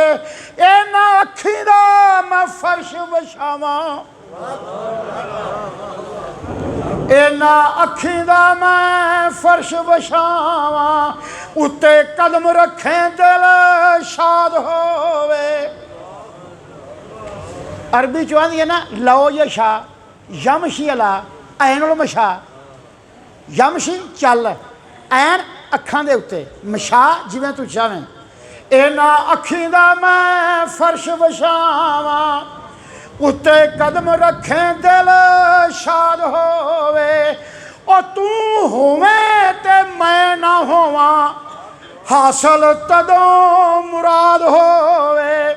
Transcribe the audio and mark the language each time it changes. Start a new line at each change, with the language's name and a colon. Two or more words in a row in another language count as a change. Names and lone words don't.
Punjabi: انہاں اکھی دا میں فرش وچھاواں، انہاں اکھی دا میں فرش وچھاواں، اُتے قدم رکھیں دل شاد ہووے. عربی چ آندی ہے نا
Arabic: لو يشا يمشي على عين المشا.
Punjabi: یمشی چل، عین اکھاں دے اُتے، مشا جیویں تُو چاہیں. انہاں اکھی دا میں فرش وچھاواں، اُتے قدم رکھیں دل شاد ہووے. او تُو ہوویں تے میں نا ہوواں، حاصل تدوں مراد ہووے.